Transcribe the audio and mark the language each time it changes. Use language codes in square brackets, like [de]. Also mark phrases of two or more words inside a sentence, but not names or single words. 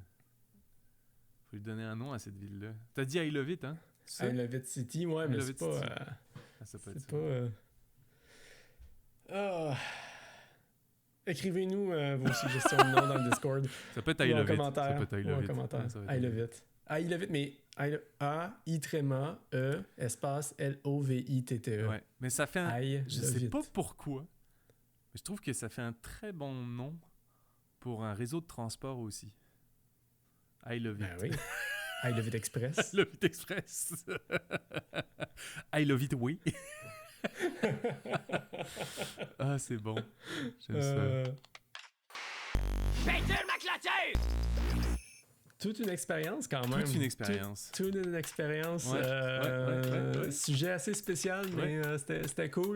[fr] Faut lui donner un nom à cette ville-là. T'as dit I Love It, hein? C'est ça? I Love It City, ouais, I mais Love c'est It pas... City. Ah, ça peut être c'est ça. pas... Écrivez-nous vos suggestions de noms dans le Discord Ça peut être ou I en Love It. Ça commentaire. peut être I Ou Love en It. commentaire. Ouais, ça va être I Love It. I Love It, mais A-I-T-R-E, espace L-O-V-I-T-T-E. Ouais. Mais ça fait un... I Je Love sais It. pas pourquoi, mais je trouve que ça fait un très bon nom pour un réseau de transport aussi. I Love It. Ben oui. I Love It Express. I Love It Express. I Love It Oui. Ah, c'est bon. J'aime ça. Pétule ma clôture! Toute une expérience quand même. Toute une expérience. Toute une expérience. Ouais, ouais. Sujet assez spécial, mais c'était cool.